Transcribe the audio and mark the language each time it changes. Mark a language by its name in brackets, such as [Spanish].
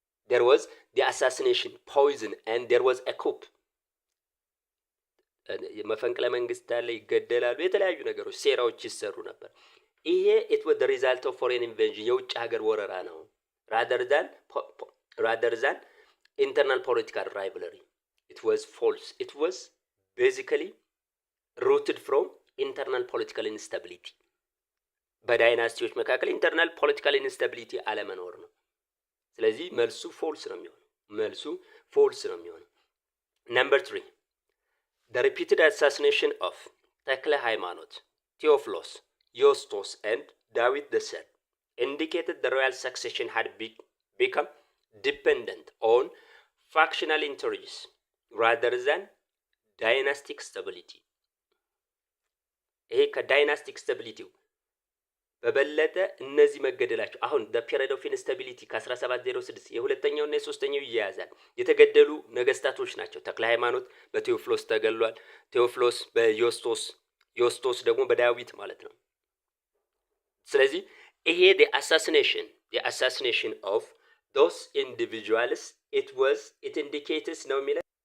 [English] There was the assassination, poison, and there was a coup. [Amharic] መፈንቅለ መንግስት አለ፣ ይገደላሉ፣ የተለያዩ ነገሮች ሴራዎች ይሰሩ ነበር። ይሄ [English] it was the result of foreign invasion [Amharic] የውጭ ሀገር ወረራ ነው [English] rather than internal political rivalry. it was false. it was basically rooted from internal political instability። [Amharic] በዳይናስቲዎች መካከል ኢንተርናል ፖለቲካል ኢንስታቢሊቲ አለመኖር ነው። ስለዚህ መልሱ ፎልስ ነው የሚሆነው። [English] መልሱ ፎልስ ነው የሚሆነው። ነምበር 3 the repeated assassination of ተክለ ሃይማኖት, Theophilus, Eustace and David the Third indicated the royal succession had become dependent on factional interests rather than dynastic stability. [Amharic] ይሄ ከዳይናስቲክ ስታቢሊቲው በበለጠ እነዚህ መገደላቸው አሁን [English] the period of instability [Amharic] ከ1706 የሁለተኛውና የሶስተኛው ይያያዛል። የተገደሉ ነገስታቶች ናቸው። ተክለ ሃይማኖት በቴዎፍሎስ ተገሏል። ቴዎፍሎስ በዮስቶስ፣ ዮስቶስ ደግሞ በዳዊት ማለት ነው። ስለዚህ ይሄ [English] the assassination of those individuals it indicates [Amharic] ነው የሚለው።